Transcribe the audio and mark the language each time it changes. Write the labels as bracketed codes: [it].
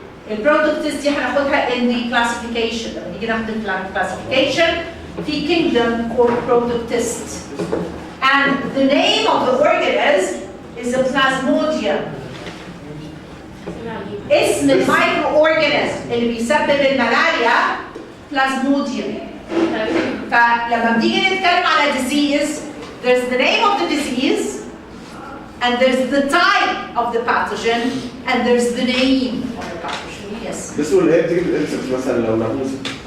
[ar] البرودكتس دي هناخدها [en] in the classification. [ar] لما نيجي ناخد classification في [en] kingdom called protoctist. And the name of the organism is a plasmodium. [ar] اسم المايكرو-organism اللي بيسبب الملاريا plasmodium. فلما بنيجي نتكلم على [en] disease, there's the name of the disease, and there's the type of the pathogen, and there's the name of the pathogen. Yes. [ar] بس هو اللي هي بتيجي بالانسكت مثلا لو ناموسه.